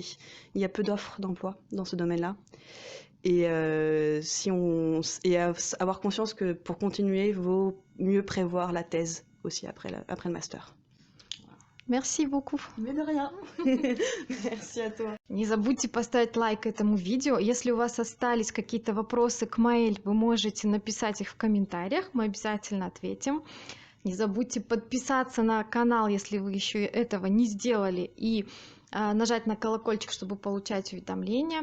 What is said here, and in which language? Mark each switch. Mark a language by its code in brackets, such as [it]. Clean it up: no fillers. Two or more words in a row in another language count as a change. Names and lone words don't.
[fr] Il y a peu d'offres d'emploi dans ce domaine-là. Et, avoir conscience que pour continuer, il vaut mieux prévoir la thèse aussi après le master. Merci beaucoup. Mais de rien. Merci à toi. [ru] Не забудьте поставить лайк этому видео. Если у вас остались какие-то вопросы к Маэль, вы можете написать их в комментариях, мы обязательно ответим. Не забудьте подписаться на канал, если вы еще этого не сделали, и нажать на колокольчик, чтобы получать уведомления.